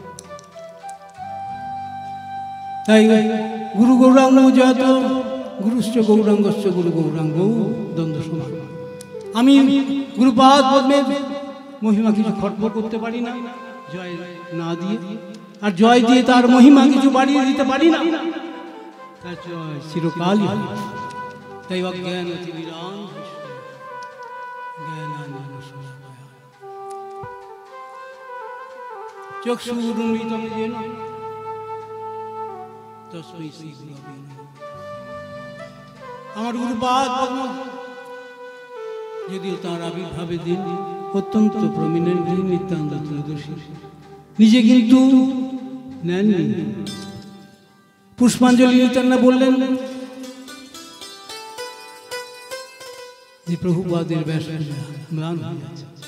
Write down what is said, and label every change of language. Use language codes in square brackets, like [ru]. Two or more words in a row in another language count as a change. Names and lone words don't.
[bn] তাই গুরু গৌরাঙ্গ যত [sa] গুরুশ্চ গৌরাঙ্গশ্চ [bn] গুরু গৌরাঙ্গ দ্বন্দ্ব সমান। আমি গুরুপাদ পদ্মের মহিমা কিছু খট্ট করতে পারি না জয় না দিয়ে, আর জয় দিয়ে তার মহিমা কিছু বাড়িয়ে দিতে পারি না, তার জয় চিরকালই। [sa] তাই অজ্ঞান অতিবিরাম চক্ষুরুন্মিলিতং येन তস্मै শ্রী গুরবে নমঃ। [bn] আমার গুরুপাদ পদ্ম যদিও তাঁর আবির্ভাবের দিন অত্যন্ত প্রমিনেন্ট, নিত্যানন্দ ত্রয়োদশী, নিজে কিন্তু নেননি। পুষ্পাঞ্জলি নিতেন না, বললেন যে প্রভুপাদের ব্যাসপূজা ম্লান হয়ে যাচ্ছে।